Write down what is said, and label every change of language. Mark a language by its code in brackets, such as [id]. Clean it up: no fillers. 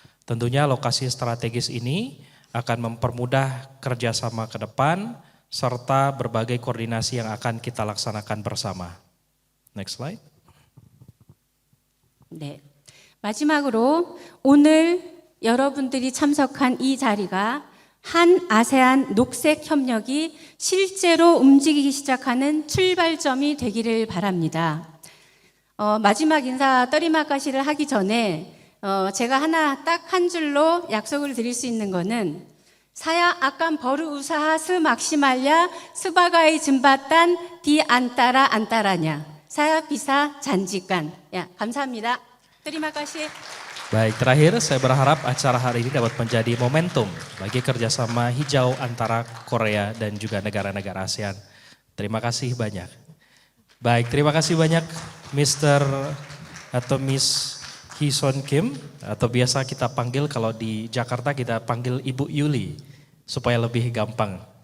[id] Tentunya lokasi strategis ini akan mempermudah kerjasama ke depan serta berbagai koordinasi yang akan kita laksanakan bersama. [en] Next slide. [ko] 네. 마지막으로 오늘 여러분들이 참석한 이 자리가 한 아세안 녹색 협력이 실제로 움직이기 시작하는 출발점이 되기를 바랍니다. 마지막 인사 떠리마까시를 하기 전에 제가 하나 딱 한 줄로 약속을 드릴 수 있는 거는 [id] saya akan berusaha semaksimalnya sebagai jembatan di antaranya. Saya bisa janjikan. Ya, [ko] 감사합니다. [id] Terima kasih. Baik, terakhir saya berharap acara hari ini dapat menjadi momentum bagi kerjasama hijau antara Korea dan juga negara-negara ASEAN. Terima kasih banyak. Baik, terima kasih banyak Mr. atau Miss Hee-Sun Kim, atau biasa kita panggil kalau di Jakarta kita panggil Ibu Yuli supaya lebih gampang.